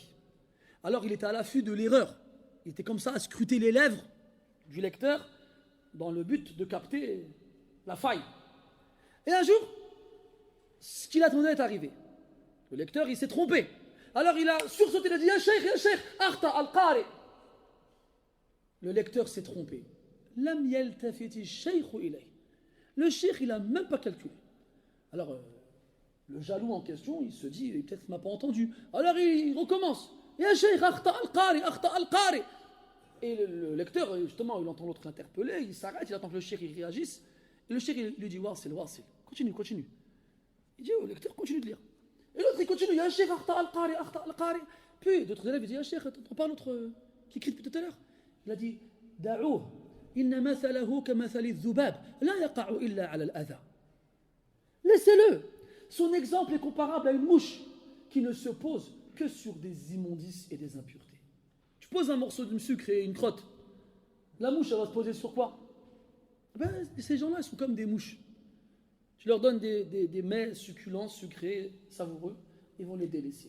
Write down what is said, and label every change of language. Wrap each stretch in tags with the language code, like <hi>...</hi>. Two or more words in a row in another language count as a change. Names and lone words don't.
<fr>Alors il était à l'affût de l'erreur. Il était comme ça à scruter les lèvres du lecteur dans le but de capter la faille. Et un jour, ce qu'il attendait est arrivé. Le lecteur, il s'est trompé. Alors il a sursauté, il a dit</fr> <ar>يا شيخ، أخطأ القارئ.</ar> <fr>Le lecteur s'est trompé.</fr> <ar>لم يلتفت الشيخ إليه.</ar> <fr>Le cheikh, il n'a même pas calculé. Alors, le jaloux en question, il se dit peut-être qu'il ne m'a pas entendu. Alors il recommence.</fr> <ar>يا شيخ، أخطأ القارئ، أخطأ القارئ.</ar> <fr>Et le lecteur, justement, il entend l'autre interpeller, il s'arrête, il attend que le cheikh réagisse. Et le cheikh, il lui dit Wasil, continue. Il dit au lecteur, continue de lire. Et l'autre, il continue,</fr> <ar>يا شيخ، أخطأ القارئ، أخطأ القارئ.</ar> <fr>Puis d'autres élèves, ils disent</fr> <ar>يا شيخ,</ar> <fr>t'entends pas l'autre qui crie depuis tout à l'heure? Il a dit</fr> <ar>دعوه، إن مثله كمثل ذباب، لا يقع إلا على الأذى.</ar> <fr>Laissez-le. Son exemple est comparable à une mouche qui ne se pose que sur des immondices et des impuretés. Tu poses un morceau de sucre et une crotte. La mouche, elle va se poser sur quoi? Ces gens-là, ils sont comme des mouches. Tu leur donnes des mets succulents, sucrés, savoureux, ils vont les délaisser.</fr>